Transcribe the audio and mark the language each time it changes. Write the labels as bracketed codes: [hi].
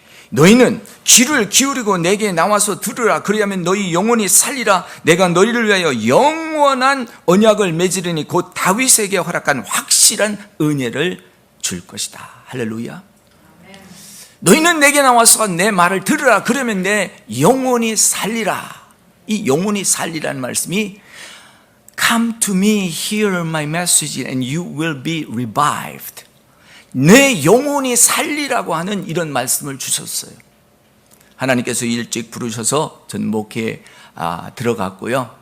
[ko] 너희는 귀를 기울이고 내게 나와서 들으라, 그리하면 너희 영혼이 살리라. 내가 너희를 위하여 영원한 언약을 맺으리니 곧 다윗에게 허락한 확실한 은혜를 줄 것이다. 할렐루야. 너희는 내게 나와서 내 말을 들으라, 그러면 내 영혼이 살리라. 이 영혼이 살리라는 말씀이 [en] Come to me, hear my message and you will be revived. [ko] 내 영혼이 살리라고 하는 이런 말씀을 주셨어요. 하나님께서 일찍 부르셔서 전 목회에 들어갔고요.